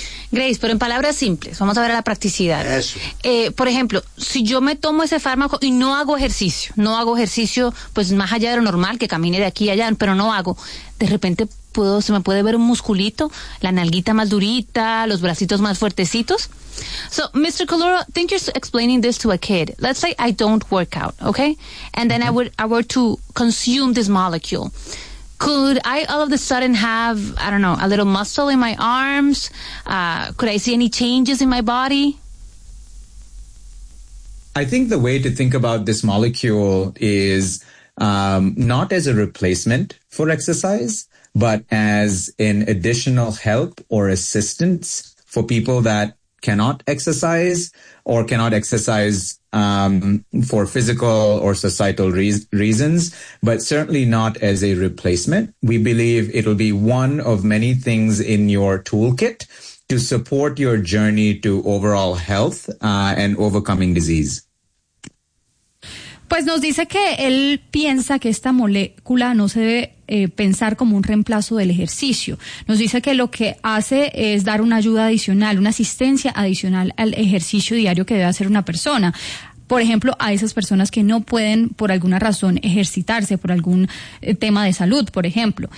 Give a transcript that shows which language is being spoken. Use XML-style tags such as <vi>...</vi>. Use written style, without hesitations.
<es>Grace, pero en palabras simples, vamos a ver a la practicidad. Por ejemplo, si yo me tomo ese fármaco y no hago ejercicio, pues más allá de lo normal, que camine de aquí a allá, pero no hago, de repente se me puede ver un musculito, la nalguita más durita, los bracitos más fuertecitos.</es> <en>So, Mr. Coloro, think you're explaining this to a kid. Let's say I don't work out, okay? And then I were to consume this molecule. Could I all of a sudden have, I don't know, a little muscle in my arms? Could I see any changes in my body? I think the way to think about this molecule is not as a replacement for exercise, but as an additional help or assistance for people that cannot exercise or cannot exercise for physical or societal reasons, but certainly not as a replacement. We believe it'll be one of many things in your toolkit to support your journey to overall health and overcoming disease.</en> <es>Pues nos dice que él piensa que esta molécula no se debe pensar como un reemplazo del ejercicio. Nos dice que lo que hace es dar una ayuda adicional, una asistencia adicional al ejercicio diario que debe hacer una persona. Por ejemplo, a esas personas que no pueden por alguna razón ejercitarse, por algún tema de salud, por ejemplo.</es>